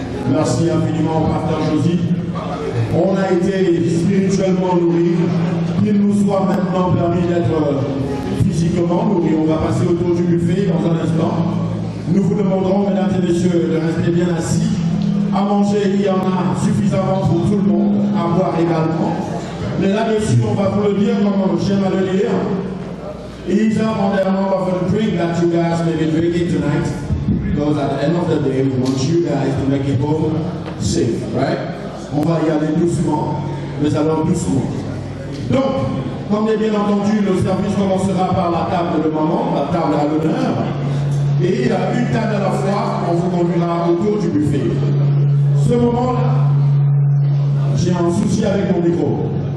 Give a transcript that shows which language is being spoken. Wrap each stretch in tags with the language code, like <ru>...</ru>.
<fr>Merci infiniment au pasteur Josie. On a été spirituellement nourris, qu'il nous soit maintenant permis d'être physiquement nourris. On va passer autour du buffet dans un instant. Nous vous demanderons, mesdames et messieurs, de rester bien assis. À manger, il y en a suffisamment pour tout le monde, à boire également. Mais là-dessus, on va vous le dire comme j'aime à le lire.</fr> <en>Ease up on the amount of a drink that you guys may be drinking tonight. Because at the end of the day, we want you guys to make it home safe, right?</en> <fr>On va y aller doucement, mais alors doucement. Donc, comme bien entendu, le service commencera par la table de maman, la table à l'honneur. Et il y a une table à la fois, on vous conduira autour du buffet. Ce moment-là, j'ai un souci avec mon micro.</fr>